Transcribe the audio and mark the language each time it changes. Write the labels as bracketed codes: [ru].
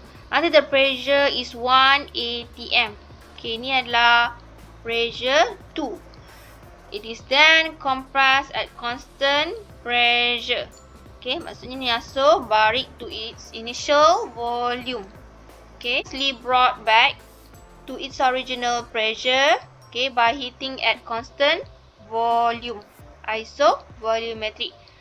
[en] Under the pressure is 1 atm. [ms] Okay, ini adalah pressure 2. [en] It is then compressed at constant pressure. Okay, [ms] maksudnya ni balik [en] to its initial volume. Okay, slowly brought back to its original pressure, okay, by heating at constant volume, isovolumetric.